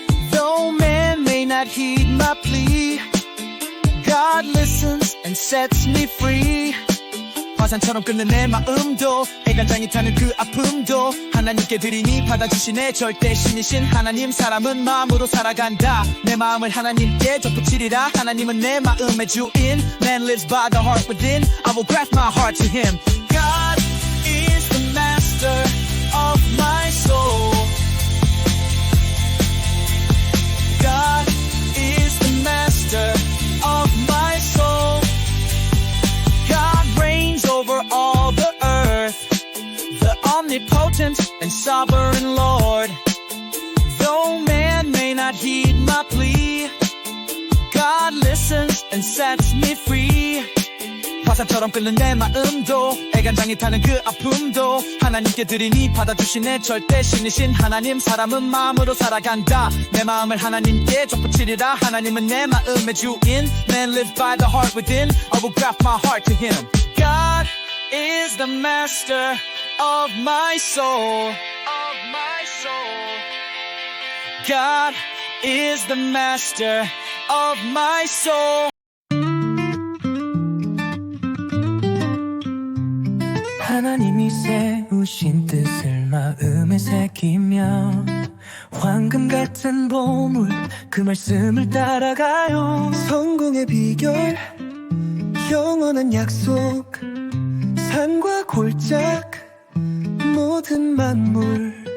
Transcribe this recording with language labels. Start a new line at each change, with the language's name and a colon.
English: Though man may not heed my plea, God listens and sets me free.
Korean: 화산처럼 끓는 내 마음도 애간장이 타는 그 아픔도 하나님께 드리니 받아주시네. 절대 신이신 하나님. 사람은 마음으로 살아간다. 내 마음을 하나님께 덧붙이리라. 하나님은 내 마음의 주인.
English: Man lives by the heart within. I will graft my heart to him. God is the master of my soul. God is the master of my soul. God reigns over all the earth, the omnipotent and sovereign Lord. Though man may not heed my plea, God listens and sets me free.
Korean: 화산처럼 끓는 내 마음도 애간장이 타는 그 아픔도 하나님께 드리니 받아주시네. 절대 신이신 하나님. 사람은 마음으로 살아간다. 내 마음을 하나님께 덧붙이리라. 하나님은 내 마음의 주인.
English: Man lives by the heart within. I will graft my heart to him. God is the master of my soul. Of my soul. God is the master of my soul.
Korean: 하나님이 세우신 뜻을 마음에 새기며 황금 같은 보물 그 말씀을 따라가요. 성공의 비결 영원한 약속 산과 골짝 모든 만물